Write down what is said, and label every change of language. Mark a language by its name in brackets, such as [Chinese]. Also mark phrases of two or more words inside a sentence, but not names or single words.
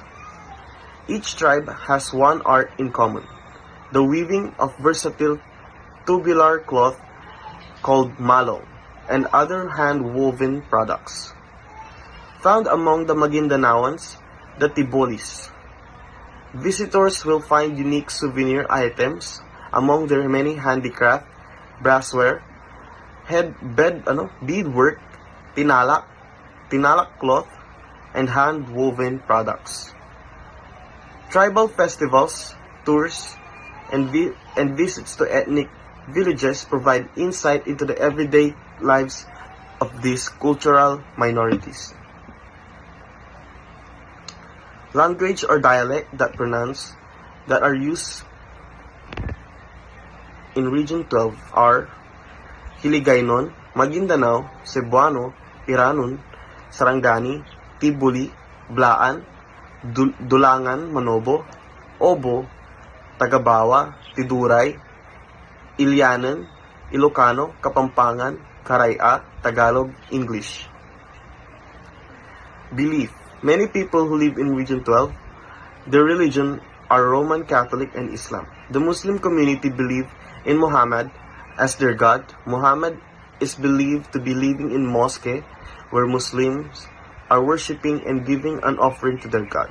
[English] Each tribe has one art in common, the weaving of versatile tubular cloth called malong and other hand-woven products. Found among the Maguindanaoans, the tibolis. Visitors will find unique souvenir items among their many handicraft, brassware, beadwork, tinalak cloth, and hand-woven products. Tribal festivals, tours, and visits to ethnic villages provide insight into the everyday lives of these cultural minorities. Language or dialect that are used in Region 12 are Hiligaynon, Maguindanao, Cebuano, Iranon, Sarangani, Tibuli, Blaan, Dulangan, Manobo, Obo, Tagabawa, Tiduray, Ilianan, Ilocano, Kapampangan, Karaya, Tagalog, English. Belief. Many people who live in Region 12, their religion are Roman Catholic and Islam. The Muslim community believe in Muhammad as their God. Muhammad is believed to be living in mosque where Muslims are worshipping and giving an offering to their God.